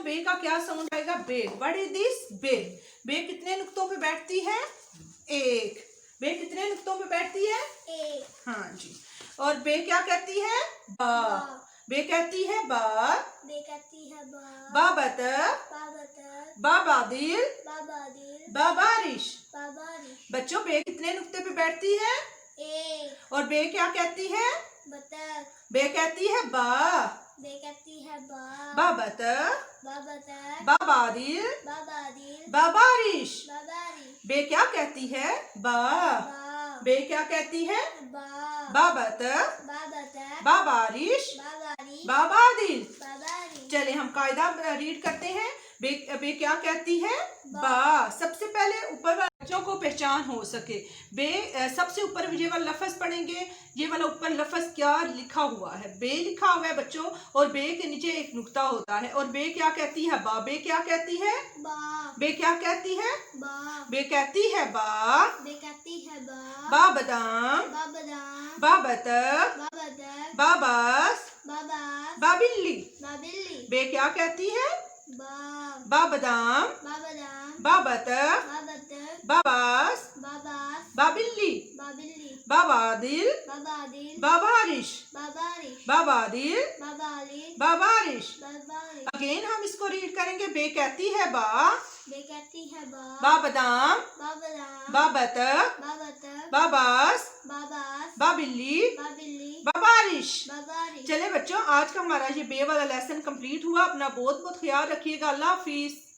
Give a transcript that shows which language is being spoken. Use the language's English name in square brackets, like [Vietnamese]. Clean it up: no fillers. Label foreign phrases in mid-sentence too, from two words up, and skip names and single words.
[Hindi] बे का क्या साउंड आएगा? बे। [English] What is this? [Hindi] बे। बे कितने नुक्तों पे बैठती है? एक। बे कितने नुक्तों पे बैठती है? एक। हाँ जी। और बे क्या कहती है? बा। बे कहती है बा। बे कहती है बा। बा बत्तख। बा बत्तख। बा बादिल। बा बादिल। बा बारिश। बा बारिश। बच्चों बे कितने नुक्ते पे बैठती है? एक। और बे क्या कहती है? बत्तख। बे कहती है बा। बे कहती है बा। बा बत्तख। बा बत्तख। बा बादिल। बा बादिल। बा बारिश। बा बारिश। बे क्या कहती है? बा। बा। बे क्या कहती है? बा। बा बत्तख। बा बत्तख। बा बारिश। बा बारिश। बा बादिल। बा बारिश। चले हम कायदा रीड करते हैं। बे क्या कहती है? बा। सबसे पहले ऊपर वाला बच्चों को पहचान हो सके। बे सबसे ऊपर ये वाला लफ्ज पढ़ेंगे, ये वाला ऊपर लफ्ज क्या लिखा हुआ है, बे लिखा हुआ है बच्चों, और बे के नीचे एक नुक्ता होता है। और बे क्या कहती है? बा। बे क्या कहती है? बा बे क्या कहती है? बा बे कहती है बा। बे कहती है बा बा बादाम, बा बादाम बा बतख, बा बतख बा बस, बा बास बा बिल्ली। बा बिल्ली बे क्या कहती है? बा बा बादाम, बा बादाम बा बतख, बा बतख बा बस, बा बास बा बिल्ली। बा बिल्ली बा बादिल, बा बादिल बा बारिश, बा बारिश बा बादिल, बा बालिश बा बारिश। बा बारिश अगेन हम इसको रीड करेंगे। बे कहती है बा, बे कहती है बा बा बादाम, बा बादाम बा बतख, बा बतख बा बस, बा बास बा बिल्ली, बा बिल्ली बा बारिश। बा बारिश। चले बच्चों, आज का हमारा ये बे वाला [English] lesson complete [Hindi] हुआ। अपना बहुत बहुत ख्याल रखिएगा। अल्लाह हाफिज।